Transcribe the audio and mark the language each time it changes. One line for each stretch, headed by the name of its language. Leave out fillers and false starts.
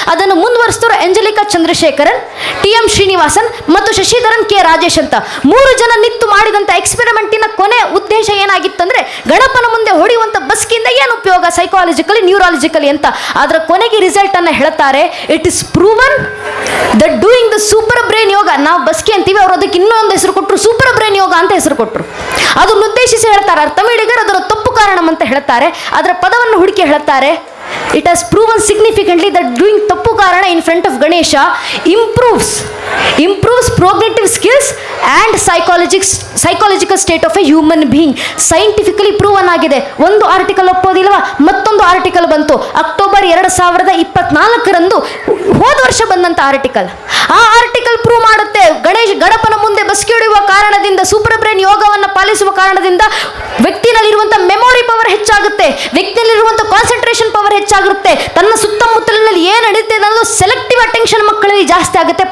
Kannada: ಅದನ್ನು ಮುಂದುವರಿಸಿದ್ರು ಎಂಜಲಿಕಾ ಚಂದ್ರಶೇಖರನ್, TM ಶ್ರೀನಿವಾಸನ್ ಮತ್ತು Shashidharan K Rajesh ಅಂತ 3 ಜನ ನಿತ್ತು ಮಾಡಿದಂಥ ಎಕ್ಸ್ಪೆರಿಮೆಂಟಿನ ಕೊನೆ ಉದ್ದೇಶ ಏನಾಗಿತ್ತಂದ್ರೆ, ಗಣಪನ ಮುಂದೆ ಹೊಡೆಯುವಂಥ ಬಸ್ಕಿಂದ ಏನು ಉಪಯೋಗ ಸೈಕಾಲಜಿಕಲಿ, ನ್ಯೂರಾಲಜಿಕಲಿ ಅಂತ. ಅದರ ಕೊನೆಗೆ ರಿಸಲ್ಟ್ ಅನ್ನು ಹೇಳ್ತಾರೆ,
English: It is proven that doing the super brain yoga.
Kannada: ನಾವು ಬಸ್ಕಿ ಅಂತೀವಿ, ಅವರು ಅದಕ್ಕೆ ಇನ್ನೊಂದು ಹೆಸರು ಕೊಟ್ಟರು, ಸೂಪರ್ ಬ್ರೈನ್ ಯೋಗ ಅಂತ ಹೆಸರು ಕೊಟ್ಟರು. ಅದನ್ನು ಉದ್ದೇಶಿಸಿ ಹೇಳ್ತಾರೆ. ತಮಿಳಿಗರು ಅದರ ತಪ್ಪು ಕಾರಣಂ ಅಂತ ಹೇಳ್ತಾರೆ. ಅದರ ಪದವನ್ನು ಹುಡುಕಿ ಹೇಳ್ತಾರೆ,
English: it has proven significantly that doing tappu karana in front of Ganesha improves cognitive skills and psychological state of a human being. Scientifically proven ಆಗಿದೆ.
Kannada: ಒಂದು ಆರ್ಟಿಕಲ್ ಒಪ್ಪೋದಿಲ್ವಾ, ಮತ್ತೊಂದು ಆರ್ಟಿಕಲ್ ಬಂತು ಅಕ್ಟೋಬರ್ 2024ರಂದು, ಹೋದ ವರ್ಷ ಬಂದಂತ ಆರ್ಟಿಕಲ್. ಆ ಆರ್ಟಿಕಲ್ ಪ್ರೂವ್ ಮಾಡುತ್ತೆ, ಗಣಪನ ಮುಂದೆ ಬಸ್ಕಿ ಹೊಡೆಯುವ ಕಾರಣದಿಂದ, ಸೂಪರ್ ಬ್ರೈನ್ ಯೋಗವನ್ನು ಪಾಲಿಸುವ ಕಾರಣದಿಂದ ವ್ಯಕ್ತಿನಲ್ಲಿರುವಂಥ ಮೆಮೊರಿ ಪವರ್ ಹೆಚ್ಚಾಗುತ್ತೆ, ವ್ಯಕ್ತಿಯಲ್ಲಿರುವಂಥ ಕಾನ್ಸಂಟ್ರೇಷನ್ ಪವರ್ ಹೆಚ್ಚಾಗುತ್ತೆ, ತನ್ನ ಸುತ್ತಮುತ್ತಲಿನಲ್ಲಿ ಏನು ನಡೀತಿದೆ ಅನ್ನೋದು ಸೆಲೆಕ್ಟಿವ್ ಅಟೆನ್ಷನ್ ಮಕ್ಕಳಲ್ಲಿ ಜಾಸ್ತಿ ಆಗುತ್ತೆ.